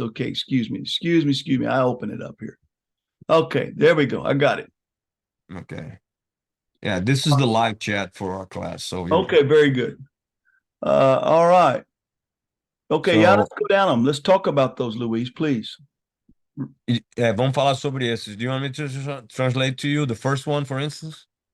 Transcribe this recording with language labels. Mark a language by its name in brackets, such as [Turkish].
[English] Okay, excuse me. I open it up here. Okay, there we go. I got it. Okay. Yeah, this is the live chat for our class. So okay, very good. All right. Okay, yeah, let's go down them. Let's talk about those, Luis, please. [Portuguese] Vamos falar sobre esses. [English] Do you want me to translate to you the first one, for instance?